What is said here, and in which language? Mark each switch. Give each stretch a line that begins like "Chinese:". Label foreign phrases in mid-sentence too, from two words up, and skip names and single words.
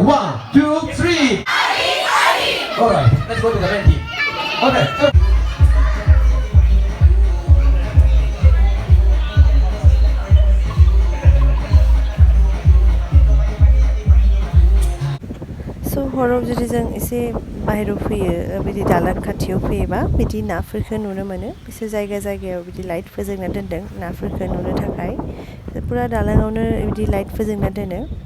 English: 1, 2, 3. Ari, Ari. All right, let's go to the main team. Okay.
Bodo: स' हराव जुदि जों एसे बाहेरायाव फैयो बिदि दालां खाथियाव फैयोबा बिदि नाफोरखौ नुनो मोनो बिसोर जायगायाव बिदि लाइट फोजोंना दोनदों नाफोरखौ नुनो थाखाय फुरा दालाङावनो बिदि लाइट फोजोंना दोनो